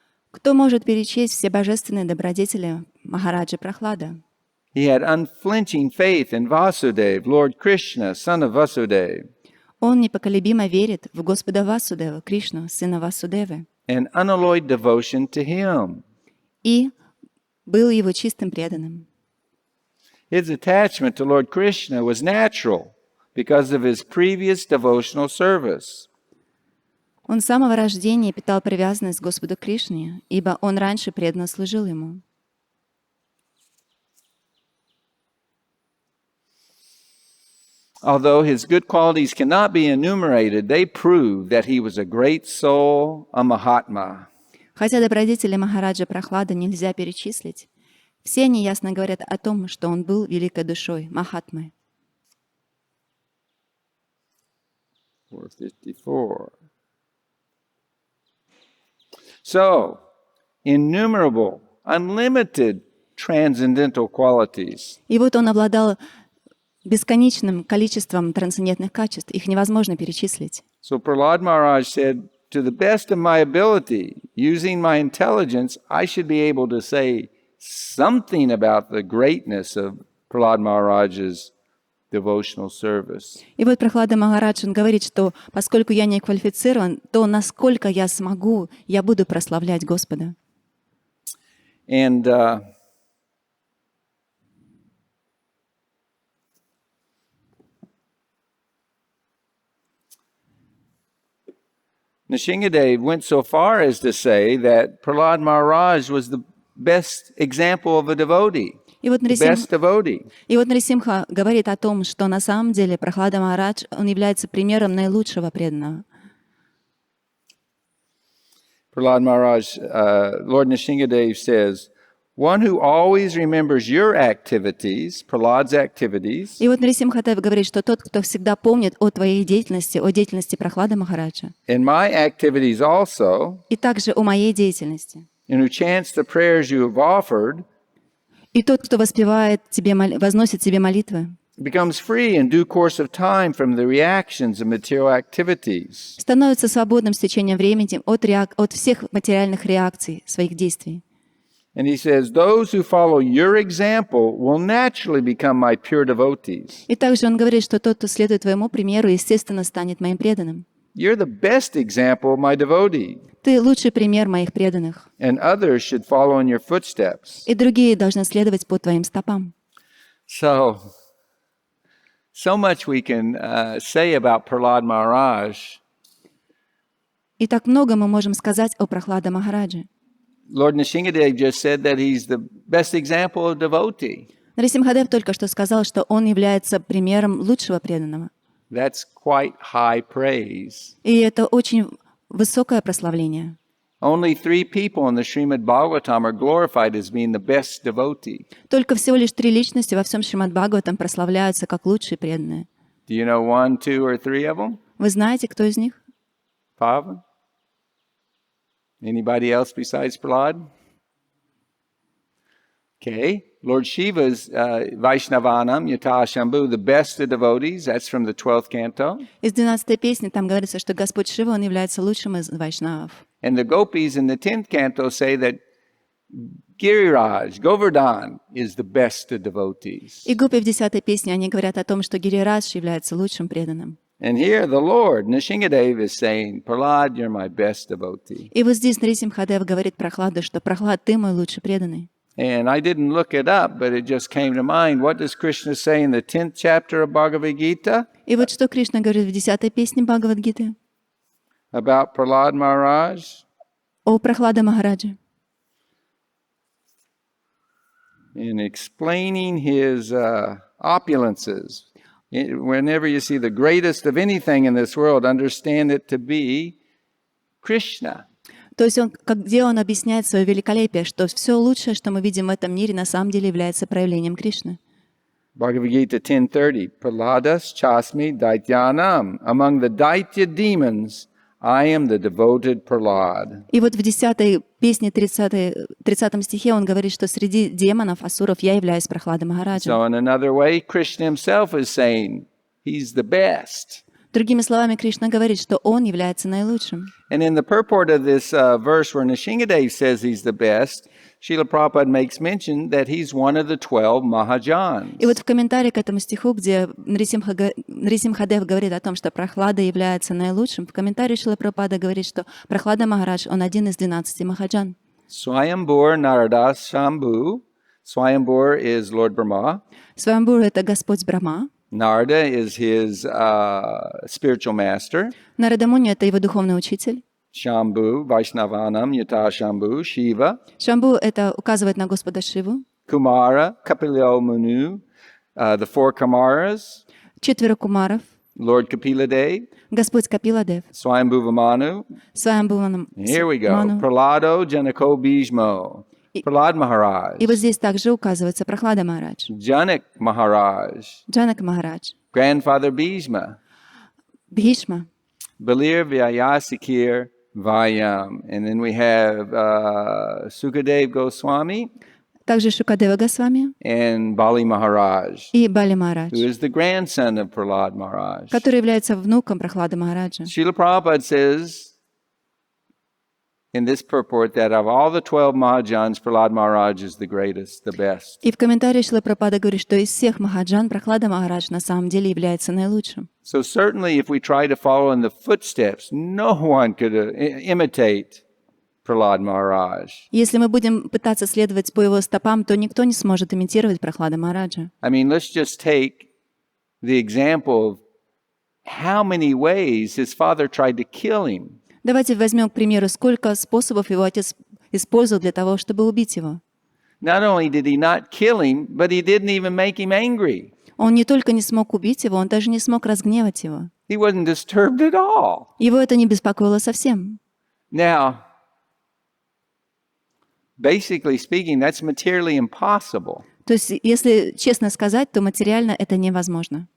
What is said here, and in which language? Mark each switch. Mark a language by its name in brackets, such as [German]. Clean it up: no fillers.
[Russian] Кто может перечесть все божественные добродетели Махараджи Прахлада? [English] He had unflinching faith in Vasudeva, Lord Krishna, son of Vasudeva, [Russian] Он непоколебимо верит в Господа Васудева, Кришну, сына Васудевы, [English] and unalloyed devotion to him. [Russian] и был его чистым преданным. [English] His attachment to Lord Krishna was natural because of his previous devotional service. [Russian] Он с самого рождения питал привязанность к Господу Кришне, ибо он раньше преданно служил ему. [English] Although his good qualities cannot be enumerated, they prove that he was a great soul, a Mahatma. [Russian] Хотя добродетели Махараджа Прахлада нельзя перечислить, все они ясно говорят о том, что он был великой душой, Махатмой. [English] 454. So, innumerable, unlimited transcendental qualities. [Russian] И вот он обладал бесконечным количеством трансцендентных качеств, их невозможно перечислить. [English] So Prahlad Maharaj said, to the best of my ability, using my intelligence, I should be able to say something about the greatness of Prahlad Maharaj's devotional service. [Russian] И вот Прахлада Махарадж, он говорит, что поскольку я не квалифицирован, то насколько я смогу, я буду прославлять Господа. [English] And Nrsimhadev went so far as to say that Prahlad Maharaj was the best example of a devotee, [Russian] И вот [English] the best devotee. [Russian] Нарисимха говорит о том, что на самом деле Прахлада Махарадж, он является примером наилучшего преданного. [English] Prahlad Maharaj, Lord Nrsimhadev says, one who always remembers your activities, Prahlad's activities, [Russian] И вот Нарисимхадев говорит, что тот, кто всегда помнит о твоей деятельности, о деятельности Прахлада Махараджа, [English] and my activities also, [Russian] и также о моей деятельности, [English] and who chants the prayers you have offered, [Russian] и тот, кто воспевает тебе, возносит тебе молитвы, [English] becomes free in due course of time from the reactions of material activities. [Russian] становится свободным с течением времени от всех материальных реакций своих действий. [English] And he says, those who follow your example will naturally become my pure devotees. [Russian] И также он говорит, что тот, кто следует твоему примеру, естественно, станет моим преданным. [English] You're the best example of my devotee, [Russian] Ты лучший пример моих преданных, [English] and others should follow in your footsteps. [Russian] и другие должны следовать по твоим стопам. [English] So much we can say about Prahlad Maharaj. [Russian] И так много мы можем сказать о Прахлада Махараджи. [English] Lord Nrsimhadev just said that he's the best example of devotee. [Russian] Нарисимхадев только что сказал, что он является примером лучшего преданного. [English] That's quite high praise. [Russian] И это очень высокое прославление. [English] Only 3 people in the Srimad Bhagavatam are glorified as being the best devotee. [Russian] Только всего лишь 3 личности во всем Шримад Бхагаватам прославляются как лучшие преданные. [English] Do you know 1, 2, or 3 of them? [Russian] Вы знаете, кто из них? [English] 5? Anybody else besides Prahlad? Okay. Lord Shiva's [Sanskrit] Vaishnavanam, Yata Shambhu, [English] the best of devotees. That's from the 12th canto. [Russian] Из 12-й песни там говорится, что Господь Шива, он является лучшим из вайшнавов. [English] And the gopis in the 10th canto say that Giriraj, Govardhan, is the best of devotees. [Russian] И гопи в 10-й песне, они говорят о том, что Гирирадж является лучшим преданным. [English] And here the Lord, Nrsimhadev, is saying, Prahlad, you're my best devotee. [Russian] И вот здесь Нарисимхадев говорит Прахладу, что Прахлад, ты мой лучший преданный. [English] And I didn't look it up, but it just came to mind. What does Krishna say in the 10th chapter of Bhagavad Gita? [Russian] И вот что Кришна говорит в 10-й песне Бхагавад-гиты [English] About Prahlad Maharaj? [Russian] о Прахлада Махараджи. [English] In explaining his opulences. Whenever you see the greatest of anything in this world, understand it to be Krishna. [Russian] То есть где он объясняет свое великолепие, что все лучшее, что мы видим в этом мире, на самом деле является проявлением Кришны. [English] Bhagavad Gita 10:30. [Sanskrit] Prahladas chasmi daityanam. [English] Among the daitya demons, I am the devoted Prahlad. [Russian] И вот в 10-й песне, 30 стихе он говорит, что среди демонов, асуров, я являюсь Прахладой Махараджем. [English] So in another way, Krishna himself is saying he's the best. [Russian] Другими словами, Кришна говорит, что он является наилучшим. [English] And in the purport of this verse where Nrsimhadev says he's the best, Srila Prabhupada makes mention that he's one of the 12 Mahajans. [Russian] И вот в комментарии к этому стиху, где Нарисимхадев говорит о том, что Прахлада является наилучшим, в комментарии Шрила Прабхупада говорит, что Прахлада Махарадж, он один из 12 Махаджан. [Sanskrit] Swayambhur Naradas Shambhu. [English] Swayambhur is Lord Brahma. [Russian] Свамбур — это Господь Брахма. [English] Narada is his spiritual master. [Russian] Нарада Муни — это его духовный учитель. [Sanskrit] Shambhu, Vaishnavanam, Yata Shambhu, Shiva. [Russian] Шамбу — это указывает на Господа Шиву. [English] Kumara, Kapilo Munu, the four Kumaras, [Russian] 4 кумаров. [English] Lord Kapiladev, [Russian] Господь Капиладев. [English] Swayambhuva Manu. [Russian] Свамбуванам [English] Here we go. [Russian] Ману. [Sanskrit] Pralado Janako Bhishmo. Prahlad Maharaj. [Russian] И вот здесь также указывается Прахлада Махарадж, [English] Janak Maharaj. [Russian] Джанак Махарадж, [English] Grandfather Bhishma. [Russian] Бхишма. [Sanskrit] Balir Vyayasikir Vayam. [English] And then we have Sukadev Goswami [Russian] Также Шукадева Госвами [English] and Bali Maharaj, [Russian] и Бали Махарадж, [English] who is the grandson of Prahlad Maharaj. [Russian] который является внуком Прахлады Махараджа. [English] Srila Prabhupada says in this purport that of all the 12 Mahajans, Prahlad Maharaj is the greatest, the best. [Russian] И в комментарии Шрила Прабхупада говорит, что из всех Махаджан Прахлада Махарадж на самом деле является наилучшим. [English] So certainly if we try to follow in the footsteps, no one could imitate Prahlad Maharaj. [Russian] Если мы будем пытаться следовать по его стопам, то никто не сможет имитировать Прахлада Махараджа. [English] I mean, let's just take the example of how many ways his father tried to kill him. [Russian] Давайте возьмем, к примеру, сколько способов его отец использовал для того, чтобы убить его. [English] Not only did he not kill him, but he didn't even make him angry. [Russian] Он не только не смог убить его, он даже не смог разгневать его. [English] He wasn't disturbed at all. [Russian] Его это не беспокоило совсем. [English] Now, basically speaking, that's materially impossible. [Russian] То есть, если честно сказать, то материально это невозможно.